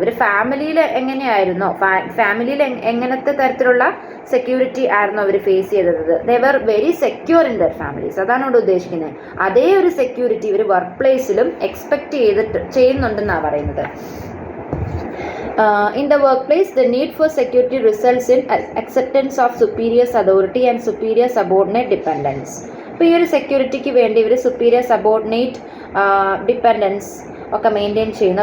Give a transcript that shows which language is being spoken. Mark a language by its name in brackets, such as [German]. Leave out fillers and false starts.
[Malayalam] ഒരു ഫാമിലിയിൽ എങ്ങനെയായിരുന്നോ, ഫാമിലിയിൽ എങ്ങനത്തെ തരത്തിലുള്ള സെക്യൂരിറ്റി ആയിരുന്നു അവർ ഫേസ് ചെയ്തത്, [English] They were very secure in their families. [Malayalam] അതാണ് ഇവിടെ ഉദ്ദേശിക്കുന്നത്. അതേ ഒരു സെക്യൂരിറ്റി ഇവർ വർക്ക് പ്ലേസിലും എക്സ്പെക്റ്റ് ചെയ്യുന്നുണ്ടെന്നാണ് പറയുന്നത്. [English] In the workplace, the need for security results in acceptance of superior's authority and superior subordinate dependence. [Malayalam] അപ്പോൾ ഈ ഒരു സെക്യൂരിറ്റിക്ക് വേണ്ടി ഇവർ സുപ്പീരിയർ സബോർഡിനേറ്റ് ഡിപ്പെൻഡൻസ് ഒക്കെ മെയിൻറ്റെയിൻ ചെയ്യുന്നു.